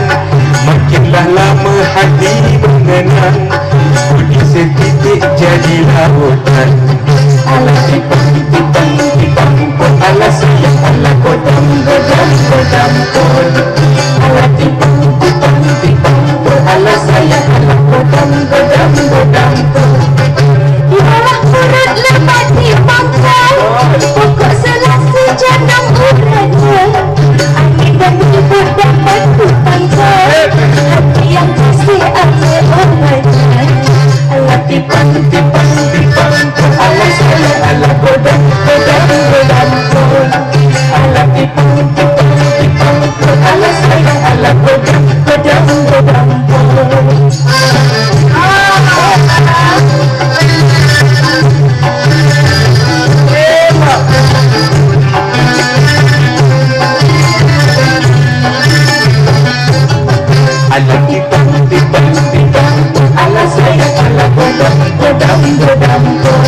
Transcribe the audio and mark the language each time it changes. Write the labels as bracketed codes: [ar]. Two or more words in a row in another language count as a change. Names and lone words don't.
[id] Makinlah lama hati mengenang, budi setitik jadi lautan. [min] Alah tipang tipang tipang pun, alah sayang alah kodam kodam kodam pun. Alah tipang tipang tipang pun, alah sayang alah kodam kodam kodam pun. [id] Yalah perut lebat di pangkal, pokok selasi janang uratnya. Angin dan menyebut dapat pangkal, hati yang kasih ambil orangnya. [min] Alah tipang tipang tipang pun, alah sayang alah kodam kodam kodam pun. Alah tipang tipang tipang pun, alah sayang alah kodam kodam kodam pun. Alah tipang tipang tipang pun, alah sayang alah kodam kodam kodam pun.